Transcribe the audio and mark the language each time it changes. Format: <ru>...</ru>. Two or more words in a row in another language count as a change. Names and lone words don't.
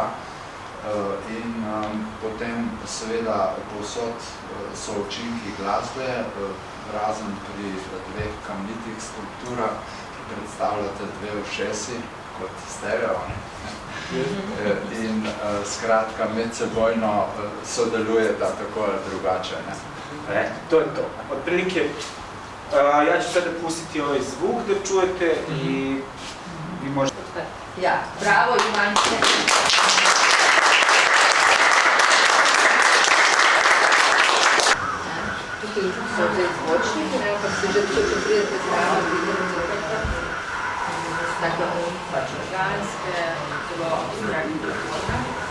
<sl>In potem seveda povsod so učinki glasbe, razen pri dveh kamnitih skulpturah, ki predstavljate dve ušesi kot stereo. In skratka medsebojno sodelujeta tako ali drugače. To je to.</sl> <sr>Otprilike, ja ću sada pustiti ovaj zvuk da čujete i vi možete...</sr> <sl>Ja, bravo Ivanče! Tukaj so zdaj zvočniki, pa se že če pridete zdravo, vidite tako pač organske, zelo abstraktne forme.</sl>